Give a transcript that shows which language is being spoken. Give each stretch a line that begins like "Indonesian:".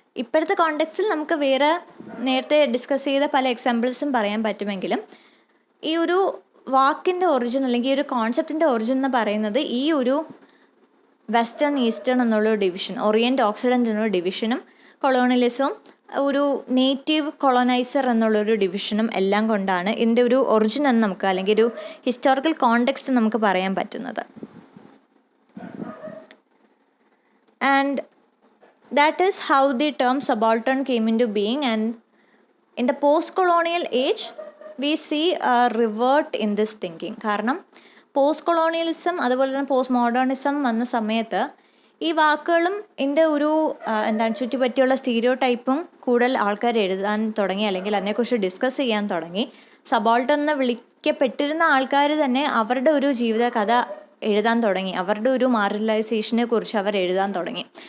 Malayalam: ഇപ്പോഴത്തെ കോണ്ടെക്സ്റ്റിൽ നമുക്ക് വേറെ നേരത്തെ ഡിസ്കസ് ചെയ്ത പല എക്സാമ്പിൾസും പറയാൻ പറ്റുമെങ്കിലും ഈ ഒരു വാക്കിൻ്റെ ഒറിജിൻ അല്ലെങ്കിൽ ഈ ഒരു കോൺസെപ്റ്റിൻ്റെ ഒറിജിൻ എന്ന് പറയുന്നത് ഈ ഒരു വെസ്റ്റേൺ ഈസ്റ്റേൺ എന്നുള്ള ഡിവിഷൻ, ഓറിയൻ്റ് ഓക്സിഡൻ്റ് എന്നുള്ള ഡിവിഷനും കൊളോണിയലിസവും ഒരു നേറ്റീവ് കൊളോനൈസർ എന്നുള്ളൊരു ഡിവിഷനും എല്ലാം കൊണ്ടാണ് ഇതിൻ്റെ ഒരു ഒറിജിൻ എന്ന് നമുക്ക്, അല്ലെങ്കിൽ ഒരു ഹിസ്റ്റോറിക്കൽ കോണ്ടെക്സ്റ്റ് നമുക്ക് പറയാൻ പറ്റുന്നത്.
English: And that is how the term subaltern came into being. And in the post-colonial age, we see a revert in this thinking.
Malayalam: കാരണം പോസ്റ്റ് കൊളോണിയലിസം അതുപോലെ തന്നെ പോസ്റ്റ് മോഡേണിസം വന്ന സമയത്ത് ഈ വാക്കുകളും ഇതിൻ്റെ ഒരു ചുറ്റിപ്പറ്റിയുള്ള സ്റ്റീരിയോ ടൈപ്പും കൂടുതൽ ആൾക്കാർ എഴുതാൻ തുടങ്ങി, അല്ലെങ്കിൽ അതിനെക്കുറിച്ച് ഡിസ്കസ് ചെയ്യാൻ തുടങ്ങി. സബോൾട്ടൺ എന്ന് വിളിക്കപ്പെട്ടിരുന്ന ആൾക്കാർ തന്നെ അവരുടെ ഒരു ജീവിത കഥ എഴുതാൻ തുടങ്ങി, അവരുടെ ഒരു മാർജിനലൈസേഷനെ കുറിച്ച് അവർ എഴുതാൻ തുടങ്ങി.